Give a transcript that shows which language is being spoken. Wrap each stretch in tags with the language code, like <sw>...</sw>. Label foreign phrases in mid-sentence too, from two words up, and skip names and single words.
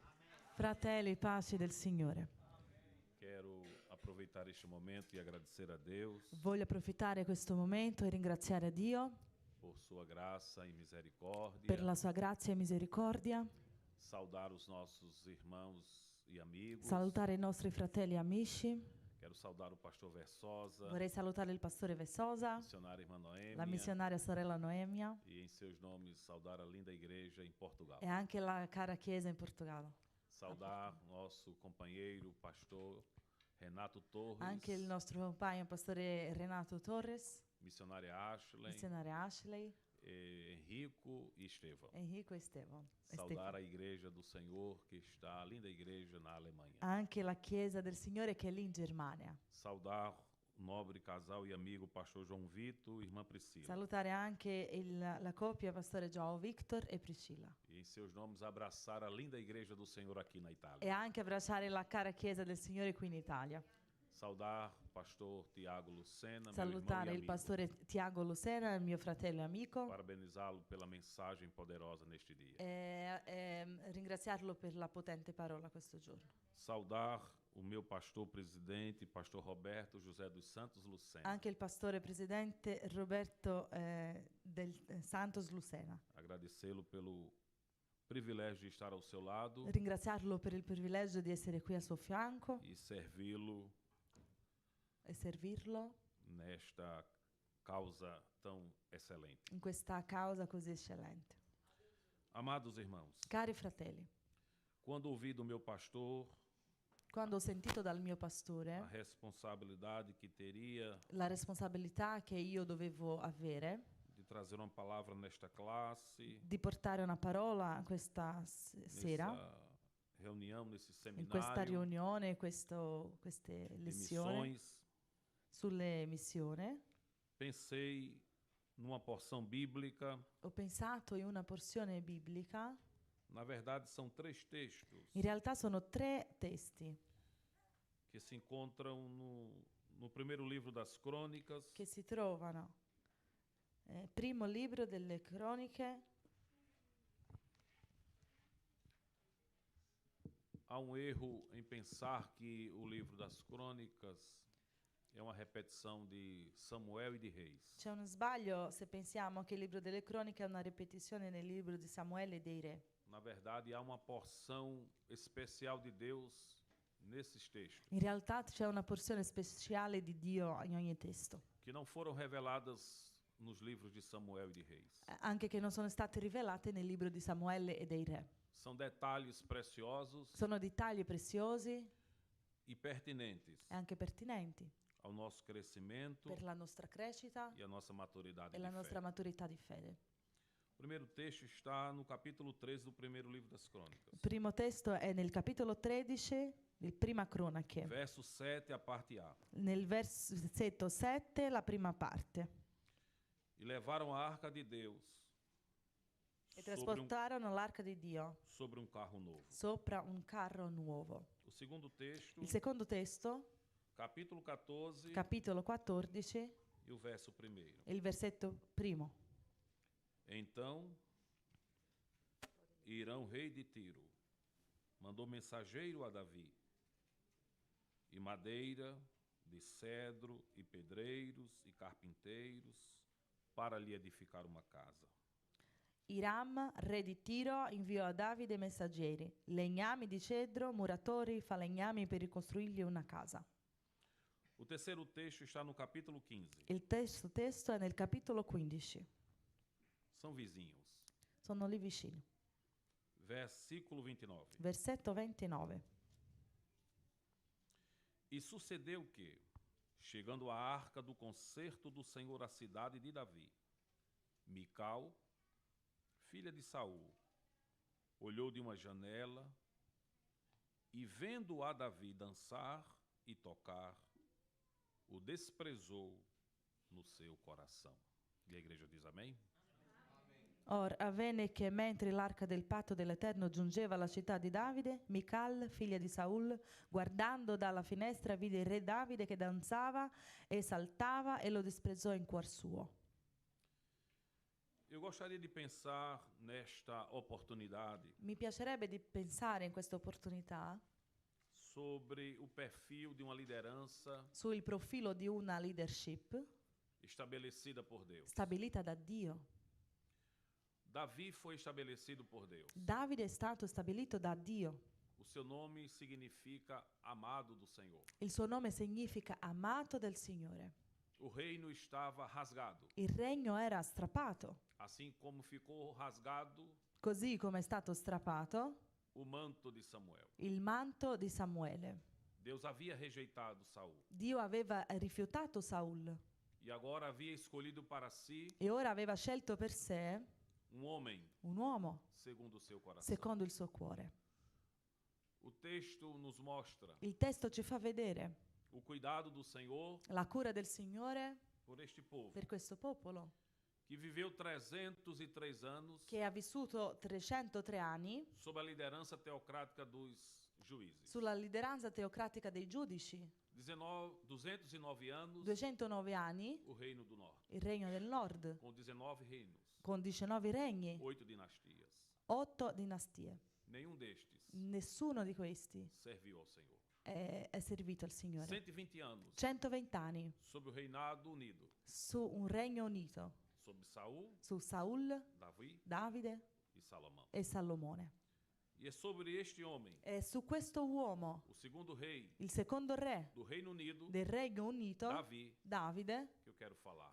<it>Fratelli, pace del Signore.</it> <pt>Quero aproveitar este momento e agradecer a Deus</pt> <it>Voglio approfittare questo momento e ringraziare Dio</it> <pt>por sua graça e misericórdia.</pt> <it>per la sua grazia e misericordia,</it> <pt>Saudar os nossos irmãos e amigos.</pt> <it>salutare i nostri fratelli e amici.</it> <pt>Quero saudar o pastor Versosa,</pt> <it>Vorrei salutare il pastore Vessosa,</it> <pt>missionária irmã Noêmia,</pt> <it>la missionaria sorella Noemia</it> <pt>e em seus nomes saudar a linda igreja em Portugal.</pt> <it>e anche la cara chiesa in Portogallo.</it> <pt>Saudar nosso companheiro pastor Renato Torres,</pt> <it>Anche il nostro compagno pastore Renato Torres,</it> <pt>missionária Ashley,</pt> <it>missionaria Ashley,</it> <pt>Henrico e Estevão.</pt> <it>Enrico e Stefano.</it> <pt>Saudar a igreja do Senhor que está, a linda igreja na Alemanha.</pt> <it>Anche la chiesa del Signore che è lì in Germania.</it> <pt>Saudar o nobre casal e amigo pastor João Vito e irmã Priscila.</pt> <it>Salutare anche la coppia pastore João Victor e Priscilla.</it> <pt>E em seus nomes abraçar a linda igreja do Senhor aqui na Itália.</pt> <it>E anche abbracciare la cara chiesa del Signore qui in Italia.</it> <pt>Saudar o pastor Tiago Lucena, meu</pt> <it>Salutare</it> <pt>irmão e</pt> <it>il</it> <pt>amigo.</pt> <it>pastore Tiago Lucena, il mio fratello e amico.</it> <pt>Parabenizá-lo pela mensagem poderosa neste dia.</pt> <it>E ringraziarlo per la potente parola questo giorno.</it> <pt>Saudar o meu pastor presidente, pastor Roberto José dos Santos Lucena.</pt> <it>Anche il pastore presidente Roberto del Santos Lucena.</it> <pt>Agradecê-lo pelo privilégio de estar ao seu lado</pt> <it>Ringraziarlo per il privilegio di essere qui a suo fianco</it> <pt>e servi-lo</pt> <it>e servirlo</it> <pt>nesta causa tão excelente.</pt> <it>in questa causa così eccellente.</it> <pt>Amados irmãos,</pt> <it>Cari fratelli,</it> <pt>quando ouvi do meu pastor</pt> <it>quando ho sentito dal mio</it> <pt>a</pt> <it>pastore</it> <pt>responsabilidade que teria</pt> <it>la responsabilità che io dovevo avere</it> <pt>de trazer uma palavra nesta classe,</pt> <it>di portare una parola questa sera,</it> <pt>nessa reunião, nesse</pt> <it>in questa</it> <pt>seminário</pt> <it>riunione, queste</it> <pt>de</pt> <it>lezioni</it> <pt>missões,</pt> <it>sulle missioni,</it> <pt>pensei numa porção bíblica.</pt> <it>ho pensato in una porzione biblica.</it> <pt>Na verdade, são 3 textos</pt> <it>In realtà sono 3 testi</it> <pt>que se encontram no primeiro livro das Crônicas,</pt> <it>che si trovano primo libro delle Croniche.</it> <pt>há um erro em pensar que o livro das Crônicas é uma repetição de Samuel e de Reis.</pt> <it>C'è uno sbaglio se pensiamo che il libro delle Croniche è una ripetizione nel libro di Samuele e dei Re.</it> <pt>Na verdade, há uma porção especial de Deus nesses textos,</pt> <it>In realtà c'è una porzione speciale di Dio in ogni testo,</it> <pt>que não foram reveladas nos livros de Samuel e de Reis.</pt> <it>anche che non sono state rivelate nel libro di Samuele e dei Re.</it> <pt>São detalhes preciosos</pt> <it>Sono dettagli preziosi</it> <pt>e pertinentes</pt> <it>e anche pertinenti</it> <pt>ao nosso crescimento</pt> <it>per la nostra crescita</it> <pt>e à nossa maturidade</pt> <it>e la</it> <pt>de</pt> <it>nostra</it> <pt>fé.</pt> <it>maturità di fede.</it> <pt>O primeiro texto está no capítulo 13 do primeiro livro das Crônicas.</pt> <it>Il primo testo è nel capitolo 13 del Prima Cronache,</it> <pt>Verso 7, a parte A.</pt> <it>nel versetto 7, la prima parte.</it> <pt>E levaram a arca de Deus</pt> <it>E</it> <pt>sobre</pt> <it>trasportarono l'arca di Dio</it> <pt>sobre carro novo.</pt> <it>sopra un carro nuovo.</it> <pt>O segundo texto,</pt> <it>Il secondo testo,</it> <pt>capítulo 14</pt> <it>capitolo 14,</it> <pt>e o verso 1.</pt> <it>e il versetto primo.</it> <pt>Então, Irão, rei de Tiro, mandou mensageiro a Davi, e madeira, de cedro, e pedreiros, e carpinteiros, para lhe edificar uma casa.</pt> <it>Hiram, re di Tiro, inviò a Davide messaggeri, legnami di cedro, muratori, falegnami per ricostruirgli una casa.</it> <pt>O terceiro texto está no capítulo 15.</pt> <it>Il terzo testo è nel capitolo 15.</it> <pt>São vizinhos.</pt> <it>Sono lì vicino.</it> <pt>Versículo 29.</pt> <it>Versetto 29.</it> <pt>E sucedeu que, chegando a arca do concerto do Senhor à cidade de Davi, Mical, filha de Saul, olhou de uma janela e, vendo a Davi dançar e tocar, o desprezou no seu coração. E a igreja diz amém?</pt> <it>Or avvenne che mentre l'arca del patto dell'Eterno giungeva alla città di Davide, Mical, figlia di Saul, guardando dalla finestra vide il re Davide che danzava e saltava e lo disprezzò in cuor suo.</it> <pt>Eu gostaria de pensar nesta oportunidade</pt> <it>Mi piacerebbe di pensare in questa opportunità</it> <pt>sobre o perfil de uma liderança</pt> <it>sul profilo di una leadership</it> <pt>estabelecida por Deus.</pt> <it>stabilita da Dio.</it> <pt>Davi foi estabelecido por Deus.</pt> <it>Davide è stato stabilito da Dio.</it> <pt>O seu nome significa amado do Senhor.</pt> <it>Il suo nome significa amato del Signore.</it> <pt>O reino estava rasgado,</pt> <it>Il regno era strappato,</it> <pt>assim como ficou rasgado</pt> <it>così come è stato strappato</it> <pt>o manto de Samuel.</pt> <it>il manto di Samuele.</it> <pt>Deus havia rejeitado Saul</pt> <it>Dio aveva rifiutato Saul</it> <pt>e agora havia escolhido para si</pt> <it>e ora aveva scelto per sé</it> <pt>homem</pt> <it>un uomo</it> <pt>segundo o seu coração.</pt> <it>secondo il suo cuore.</it> <pt>O texto nos mostra</pt> <it>Il testo ci fa vedere</it> <pt>o cuidado do Senhor</pt> <it>la cura del Signore</it> <pt>por este povo</pt> <it>per questo popolo</it> <pt>que viveu 303 anos</pt> <it>che ha vissuto 303 anni</it> <pt>sob a liderança teocrática dos juízes.</pt> <it>sulla lideranza teocratica dei giudici,</it> <pt>209 anos</pt> <it>209 anni</it> <pt>o reino do norte,</pt> <it>il regno del nord</it> <pt>com 19 reinos,</pt> <it>con 19 regni,</it> <pt>8 dinastias.</pt> <it>8 dinastie.</it> <pt>Nenhum destes</pt> <it>Nessuno di questi</it> <pt>serviu ao Senhor.</pt> <it>è servito al Signore.</it> <pt>120 anos</pt> <it>120 anni</it> <pt>sob o reinado unido,</pt> <it>su un regno unito,</it> <pt>sob Saul,</pt> <it>su Saul,</it> <pt>Davi</pt> <it>Davide</it> <pt>e Salomão.</pt> <it>e Salomone.</it> <pt>E é sobre este homem,</pt> <it>E su questo uomo,</it> <pt>o segundo rei</pt> <it>il secondo re</it> <pt>do Reino Unido,</pt> <it>del Regno Unito,</it> <pt>Davi,</pt> <it>Davide,</it> <pt>que eu quero falar</pt>